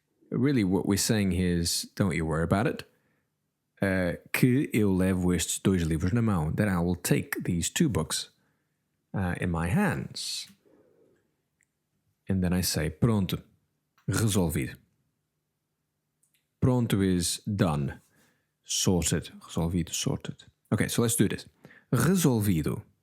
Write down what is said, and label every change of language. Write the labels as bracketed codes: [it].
[en] Really what we're saying here is don't you worry about it. [pt] Que eu levo estes 2 livros na mão. [en] That I will take these 2 books in my hands. And then I say pronto. Resolvido. Pronto is done. Sorted. Resolvido, sorted. Okay, so let's do this. Resolvido.